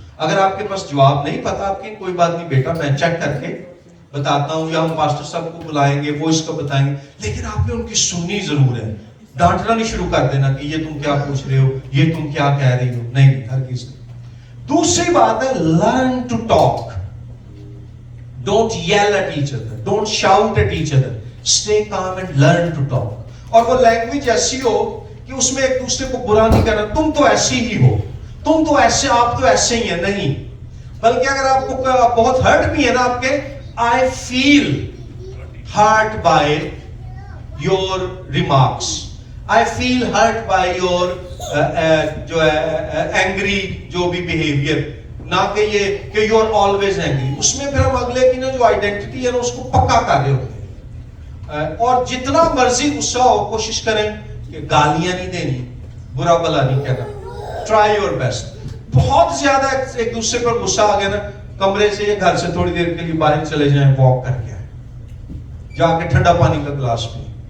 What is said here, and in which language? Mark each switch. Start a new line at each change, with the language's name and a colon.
Urdu: اگر آپ کے پاس جواب نہیں پتا, آپ کے کوئی بات نہیں بیٹا, میں چیک کر کے بتاتا ہوں, یا ہم پاسٹر صاحب کو بلائیں گے, وہ اس کو بتائیں گے. لیکن آپ نے ان کی سننی ضرور ہے. ڈانٹنا نہیں شروع کر دینا کہ یہ تم کیا پوچھ رہے ہو, یہ تم کیا کہہ رہی ہو. نہیں, ہر کس. دوسری بات ہے
English: Learn to talk. Don't yell at each other. Don't shout at each other. Stay calm and learn to talk.
Urdu: اور وہ لینگویج ایسی ہو کہ اس میں ایک دوسرے کو برا نہیں کہنا, تم تو ایسی ہی ہو, تم تو ایسے, آپ تو ایسے ہی ہیں, نہیں. بلکہ اگر آپ کو بہت ہرٹ بھی ہے نا آپ کے,
English: I feel hurt by your remarks. I feel hurt by your
Urdu: جو ہے
English: angry
Urdu: جو بھی
English: behavior,
Urdu: نہ کہ یہ کہ
English: you are always angry.
Urdu: اس میں پھر ہم اگلے کی نا جو آئیڈینٹی ہے نا اس کو پکا کر رہے ہوتے ہیں. اور جتنا مرضی غصہ ہو کوشش کریں کہ گالیاں نہیں دینی, برا بھلا نہیں کہنا.
English: Try your best.
Urdu: بہت زیادہ ایک دوسرے پر غصہ آ گیا نا, کمرے سے یا گھر سے تھوڑی دیر کے لیے باہر چلے جائیں, واک کر کے آئیں, جا کے ٹھنڈا پانی کا گلاس پئیں.